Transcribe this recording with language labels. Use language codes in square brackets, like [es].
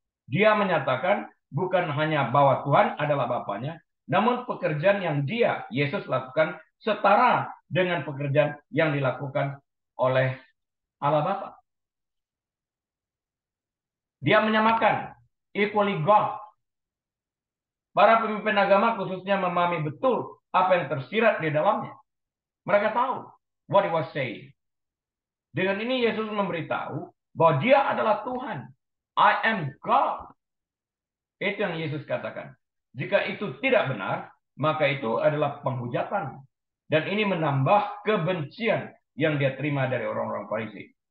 [id] Dia menyatakan bukan hanya bahwa Tuhan adalah Bapanya, namun pekerjaan yang dia, Yesus, lakukan setara dengan pekerjaan yang dilakukan oleh Allah Bapa. Dia menyamakan, equally God. Para pemimpin agama khususnya memahami betul apa yang tersirat di dalamnya. Mereka tahu [en] what he was saying. [id] Dengan ini Yesus memberitahu bahwa dia adalah Tuhan. [en] I am God. [id] Itu yang Yesus katakan. Jika itu tidak benar, maka itu adalah penghujatan. Dan ini menambah kebencian yang dia terima dari orang-orang Farisi.